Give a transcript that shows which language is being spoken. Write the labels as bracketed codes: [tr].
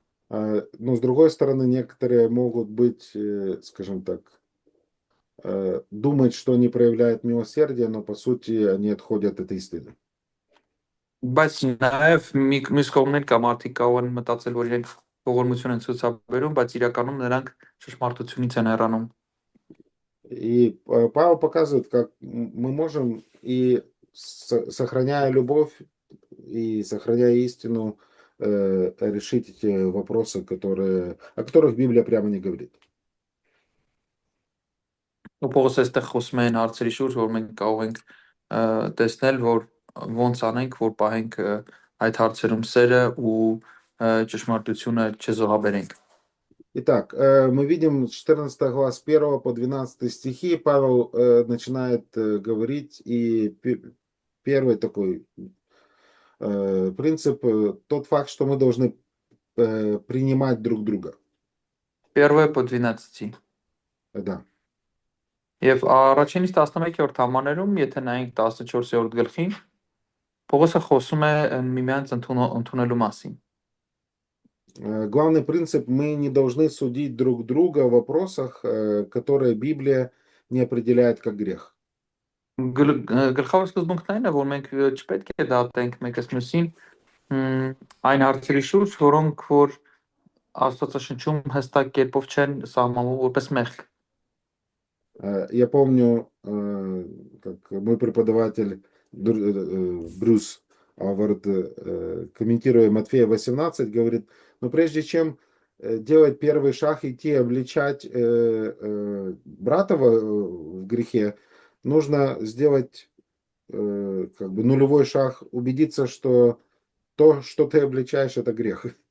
[ru] Но с другой стороны, некоторые могут быть, скажем так, думать, что они проявляют милосердие, но по сути они отходят от истины. [hy] Բայց նաև մյուս կողմն կա մարդիկ կարող են մտածել, որ իրենք ողորմություն են ցուցաբերում, բայց իրականում նրանք ճշմարտությունից են հեռանում։ [ru] И Павел показывает, как мы можем и сохраняя любовь и сохраняя истину решить эти вопросы, о которых Библия прямо не говорит. [hy] Ու Պողոս այստեղ խոսում է այն հարցերի շուրջ, որ մենք կարող ենք տեսնել, որ ոնց անենք, որ պահենք այդ հարցերում սերը ու ճշմարտությունը չզոհաբերենք։ [ru] Итак, мы видим с 14 глав с 1 по 12 стихи Павел начинает говорить, и первый такой принцип, тот факт, что мы должны принимать друг друга. [hy] 1 по 12-ի։ [ru] Да. [hy] Եվ առաջինից 11-րդ համաներում, եթե նայենք 14-րդ գլխին, Պողոսը խոսում է միմյանց ընդունելու մասին։ [ru] Главный принцип, мы не должны судить друг друга в вопросах, которые Библия не определяет как грех. [hy] Գլխավոր սկզբունքն այն է, որ մենք չպետք է դատենք մեկս մյուսին այն հարցերի շուրջ, որոնք որ Աստվածաշնչում հստակ կերպով չեն սահմանվում որպես մեղք։ [ru] Я помню, как мой преподаватель Брюс Авард, комментируя Матфея 18, говорит, но прежде чем делать первый шаг, идти обличать брата в грехе, нужно сделать как бы нулевой шаг, убедиться, что то, что ты обличаешь, это грех.